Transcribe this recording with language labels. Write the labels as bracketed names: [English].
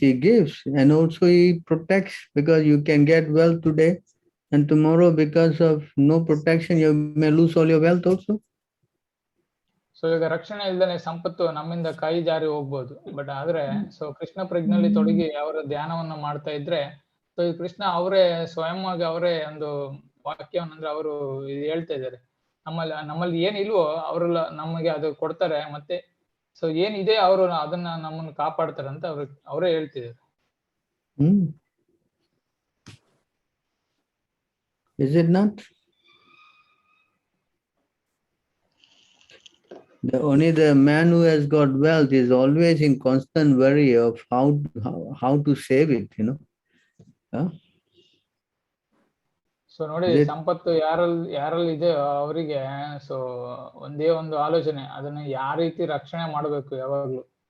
[English] He gives and also he protects, because you can get wealth today and tomorrow because of no protection you may lose all your wealth also. [Kannada] So ಈಗ ರಕ್ಷಣೆ ಇಲ್ಲದೆ ಸಂಪತ್ತು ನಮ್ಮಿಂದ ಕೈ ಜಾರಿ ಹೋಗ್ಬೋದು. But ಆದ್ರೆ ಕೃಷ್ಣ ಪ್ರಜ್ಞೆಯಲ್ಲಿ ತೊಡಗಿ ಅವರ ಧ್ಯಾನವನ್ನ ಮಾಡ್ತಾ ಇದ್ರೆ ಈ ಕೃಷ್ಣ ಅವರೇ ಸ್ವಯಂವಾಗಿ ಅವರೇ ಒಂದು ವಾಕ್ಯವನ್ನ ಅವರು ಹೇಳ್ತಾ ಇದ್ದಾರೆ. ನಮ್ಮಲ್ಲಿ ಏನಿಲ್ವೋ ಅವರೆಲ್ಲ ನಮಗೆ ಅದು ಕೊಡ್ತಾರೆ. ಮತ್ತೆ ಏನಿದೆ ಅವರು ಅದನ್ನ ನಮ್ಮನ್ನು ಕಾಪಾಡ್ತಾರೆ ಅಂತ ಅವರೇ ಹೇಳ್ತಿದ್ದಾರೆ. [English] Is it not? Only the man who has got wealth is always in constant worry of how to save it, you know. Huh? [Kannada] So ನೋಡಿ, [English] Is it? [Kannada] ಸಂಪತ್ತು ಯಾರಲ್ಲಿ ಇದೆ ಅವರಿಗೆ ಸೊ ಒಂದೇ ಒಂದು ಆಲೋಚನೆ, ಅದನ್ನ ಯಾವ ರೀತಿ ರಕ್ಷಣೆ ಮಾಡಬೇಕು ಯಾವಾಗ್ಲೂ.